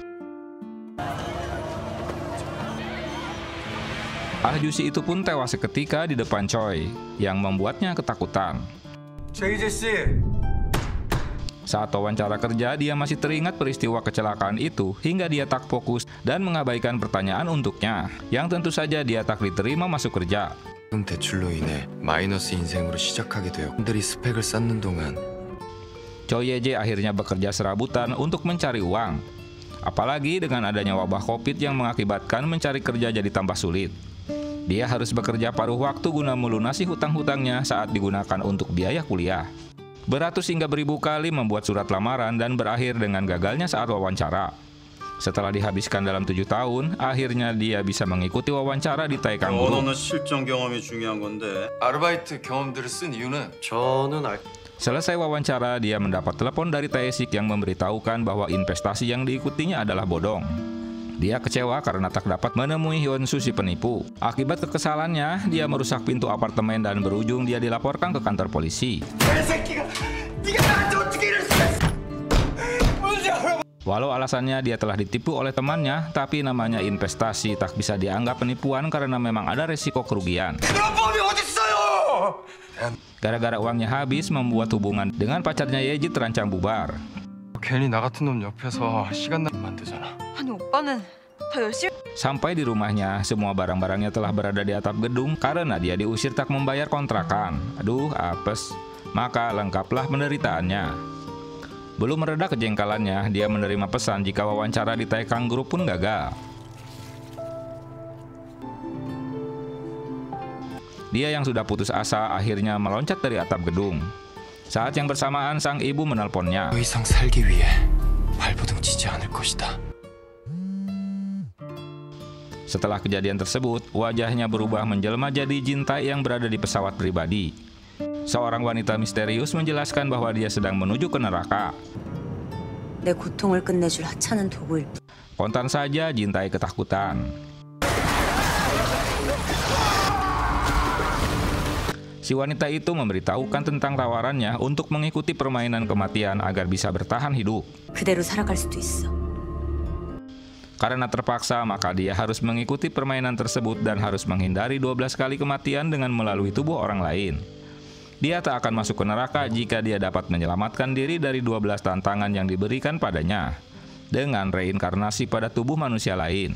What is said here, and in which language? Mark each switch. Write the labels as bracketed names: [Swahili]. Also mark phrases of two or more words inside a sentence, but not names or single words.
[Indonesian] Ahjusi itu pun tewas seketika di depan Choi, yang membuatnya ketakutan. Saat wawancara kerja, dia masih teringat peristiwa kecelakaan itu hingga dia tak fokus dan mengabaikan pertanyaan untuknya, yang tentu saja dia tak diterima masuk kerja. [Korean] 대출로 인해 마이너스 인생으로 시작하게 되어 들이 스펙을 쌓는 동안 [Indonesian] Choi Ye-jae akhirnya bekerja serabutan untuk mencari uang. Apalagi dengan adanya wabah Covid yang mengakibatkan mencari kerja jadi tambah sulit. Dia harus bekerja paruh waktu guna melunasi hutang-hutangnya saat digunakan untuk biaya kuliah. Beratus hingga beribu kali membuat surat lamaran dan berakhir dengan gagalnya saat wawancara. Setelah dihabiskan dalam 7 tahun, akhirnya dia bisa mengikuti wawancara di Taekang Group. [Korean] 실전 경험이 중요한 건데. 아르바이트 경험들을 쓴 이유는 [Indonesian] Selesai wawancara, dia mendapat telepon dari Taesik yang memberitahukan bahwa investasi yang diikutinya adalah bodong. Dia kecewa karena tak dapat menemui Hyun-soo si penipu. Akibat kekesalannya, dia merusak pintu apartemen dan berujung dia dilaporkan ke kantor polisi. Walau alasannya dia telah ditipu oleh temannya, tapi namanya investasi tak bisa dianggap penipuan karena memang ada resiko kerugian. Gara-gara uangnya habis, membuat hubungan dengan pacarnya Ye-ji terancam bubar. [Korean] 괜히 나 같은 놈 옆에서 시간 낭비만 되잖아. 아니 오빠는 더 열심히. [Indonesian] Sampai di rumahnya, semua barang-barangnya telah berada di atap gedung karena dia diusir tak membayar kontrakan. Aduh, apes. Maka lengkaplah penderitaannya. Belum mereda kejengkelannya, dia menerima pesan jika wawancara di Taekang Group pun gagal. Dia yang sudah putus asa akhirnya meloncat dari atap gedung. Saat yang bersamaan, sang ibu menelponnya. [Korean] 더 이상 살기 위해 발버둥치지 않을 것이다. [Indonesian] Setelah kejadian tersebut, wajahnya berubah menjelma jadi Jin Tae yang berada di pesawat pribadi. Seorang wanita misterius menjelaskan bahwa dia sedang menuju ke neraka. [Korean] 내 고통을 끝내줄 하찮은 도구일 뿐. [Indonesian] Spontan saja Jin Tae ketakutan. Si wanita itu memberitahukan tentang tawarannya untuk mengikuti permainan kematian agar bisa bertahan hidup. [Korean] 그대로 살아갈 수도 있어. [Indonesian] Karena terpaksa, maka dia harus mengikuti permainan tersebut dan harus menghindari 12 kali kematian dengan melalui tubuh orang lain. Dia tak akan masuk ke neraka jika dia dapat menyelamatkan diri dari 12 tantangan yang diberikan padanya dengan reinkarnasi pada tubuh manusia lain.